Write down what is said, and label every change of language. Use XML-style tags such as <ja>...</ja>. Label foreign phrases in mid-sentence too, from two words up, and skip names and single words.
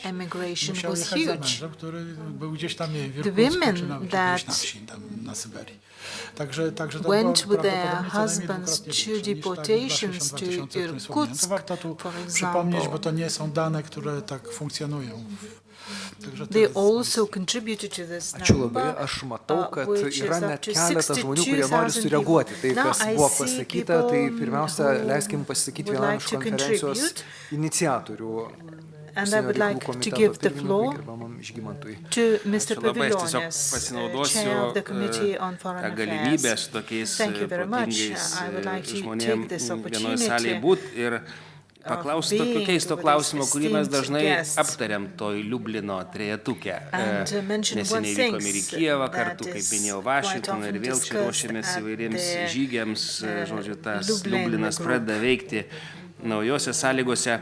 <pl>Musiał jechać za mężem, który był gdzieś tam, nie wiem, w Irkutsku czy gdzieś na wsi, tam na Syberii. Także to było prawdopodobnie co najmniej dwukrotnie większe niż tak 2000, o którym wspomniałem. To warto tu przypomnieć, bo to nie są dane, które tak funkcjonują.</pl> <lt>Ačiū labai, aš matau, kad yra net keletas žmonių, kurie nori sureaguoti tai, kas buvo pasakyta. Tai pirmiausia, leiskim pasisakyti vienam iš konferencijos iniciatorių.</lt> <en>And I would like to give the floor to Mr. Paviljonis, Chair of the Committee on Foreign Affairs. Thank you very much. I would like to take this opportunity</en> <lt>paklausti tokio keisto klausimo, kurį mes dažnai aptariam toj Liublino trejetuke. Neseniai vykome ir į Kijevą kartu, kaip minėjau, Vašingtoną ir vėl čia ruošiamės įvairiems žygiams. Žodžiu, tas Liublinas pradeda veikti naujose sąlygose.</lt>